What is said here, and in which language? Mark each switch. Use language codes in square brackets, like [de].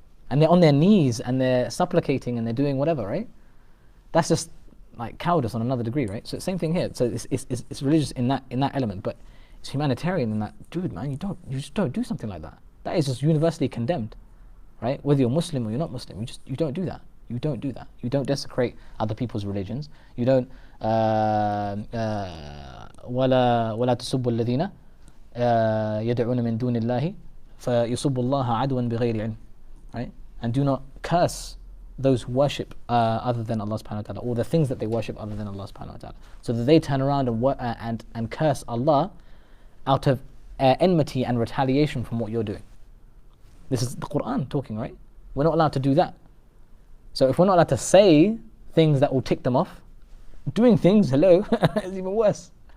[en] And they're on their knees and they're supplicating and they're doing whatever, right? That's just like cowardice on another degree, right? So same thing here. So it's religious in that element, but it's humanitarian in that, dude, man, you just don't do something like that. That is just universally condemned, right? Whether you're Muslim or you're not Muslim, you don't do that. You don't do that. You don't desecrate other people's religions. You don't [ar] ولا تسبوا الذين يدعون من دون الله فيسبوا الله عدوا بغير علم, right? [en] And do not curse those who worship other than Allah subhanahu wa ta'ala, or the things that they worship other than Allah subhanahu wa ta'ala, so that they turn around and curse Allah out of enmity and retaliation from what you're doing. This is the Qur'an talking, right? We're not allowed to do that. So if we're not allowed to say things that will tick them off, doing things, hello, is even worse.